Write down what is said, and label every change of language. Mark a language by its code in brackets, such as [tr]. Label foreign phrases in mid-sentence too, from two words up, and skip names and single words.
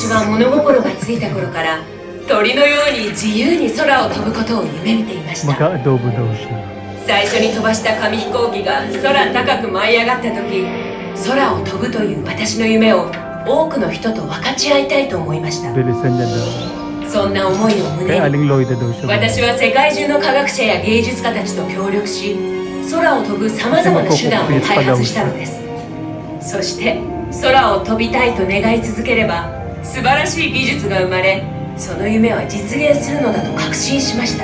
[ja] 私は物心がついた頃から鳥のように自由に空を飛ぶことを夢見ていました。 [tl] Mag-a-adobo daw siya. [ja] 最初に飛ばした紙飛行機が空高く舞い上がった時、空を飛ぶという私の夢を多くの人と分かち合いたいと思いました。 [tl] Bilisan niya daw. [ja] そんな思いを [tl] Kaya [ja] 胸に [tl] Aling Lloyda daw siya. [ja] 私は世界中の科学者や芸術家たちと協力し、空を飛ぶさまざまな手段を開発したのです。そして空を飛びたいと願い続ければ素晴らしい技術が生まれ、その夢は実現するのだと確信しました。